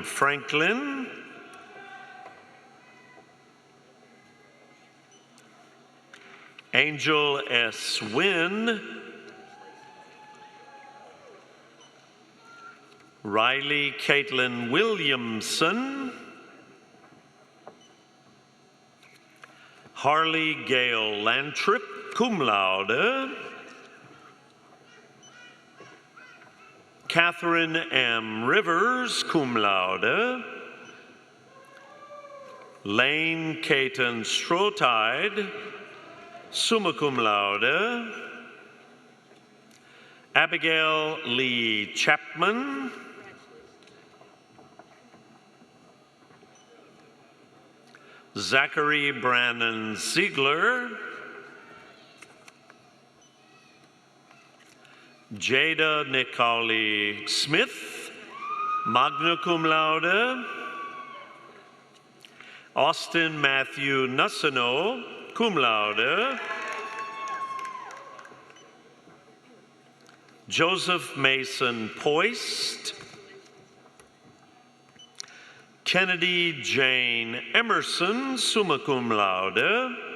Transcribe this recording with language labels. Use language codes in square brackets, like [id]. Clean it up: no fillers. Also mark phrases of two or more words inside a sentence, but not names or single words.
[en] Franklin, Angel S. Wynn, Riley Caitlin Williamson, Harley Gale Lantrip, [la] cum laude, [en] Catherine M. Rivers, [la] cum laude, [en] Lane Caton Strotide, [la] summa cum laude, [en] Abigail Lee Chapman, Zachary Brannon Ziegler, Jada Nicole Smith, [la] magna cum laude, [en] Austin Matthew Nussino, [la] cum laude, [en] Joseph Mason Poist, Kennedy Jane Emerson, [la] summa cum laude,